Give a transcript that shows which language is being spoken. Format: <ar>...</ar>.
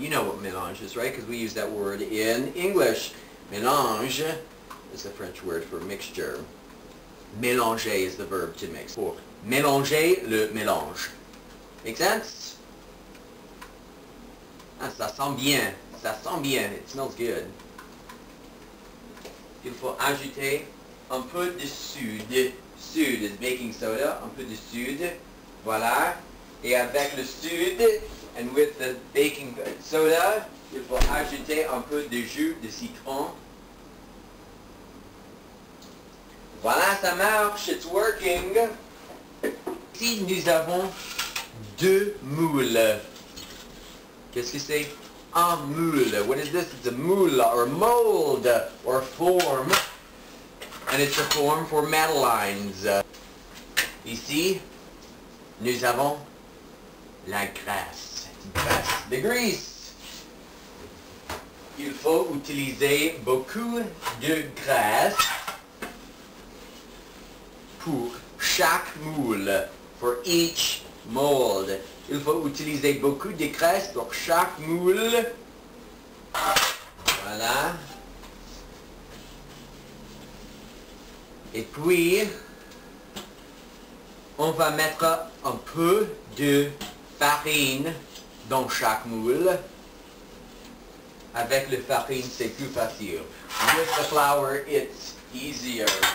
<en>You know what mélange is, right? Because we use that word in English. Mélange is the French word for mixture. Mélanger is the verb to mix.</en> <fr>Pour mélanger le mélange.</fr> <en>Make sense?</en> <fr>Ah, ça sent bien. Ça sent bien.</fr> <en>It smells good.</en> <fr>Il faut ajouter un peu de soude.</fr> <en>Soude is baking soda.</en> <fr>Un peu de soude. Voilà. Et avec le soude,</fr> <en>and with the baking soda,</en> <fr>il faut ajouter un peu de jus de citron. Voilà, ça marche.</fr> <en>It's working.</en> <fr>Ici, nous avons deux moules. Qu'est-ce que c'est? Un moule.</fr> <en>What is this? It's a moule, or mold, or form. And it's a form for Madelines.</en> <fr>Ici, nous avons la graisse. Graisse de graisse. Il faut utiliser beaucoup de graisse pour chaque moule.</fr> <en>For each mold.</en> <fr>Il faut utiliser beaucoup de graisse pour chaque moule. Voilà. Et puis, on va mettre un peu de farine dans chaque moule. Avec la farine, c'est plus facile.</fr> <en>With the flour, it's easier.</en>